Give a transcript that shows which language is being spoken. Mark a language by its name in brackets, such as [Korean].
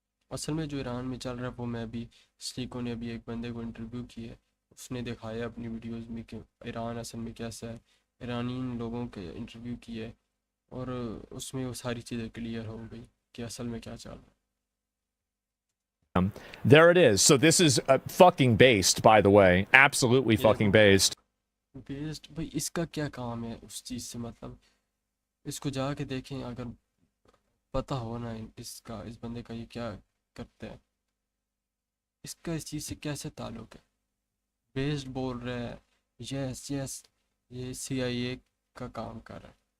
[Hindi] असल में जो ईरान में चल रहा है वो मैं अभी स्लीको ने अभी एक बंदे को इंटरव्यू किया है, उसने दिखाया अपनी वीडियोस में कि ईरान असल में कैसा है, ईरानी लोगों के इंटरव्यू किए और उसमें वो सारी चीज़ें क्लियर हो गई कि असल में क्या चल रहा है। [English] There it is. So this is fucking based, by the way. Absolutely fucking based. [Hindi] Based भाई इसका क्या काम है उस चीज़ से, मतलब इसको जाके देखें, अगर पता हो ना इसका, इस बंदे का ये क्या करता है, इसका इस चीज़ से कैसे ताल्लुक है। बेस्ड बोल रहा है, यस यस ये CIA का काम कर रहा है।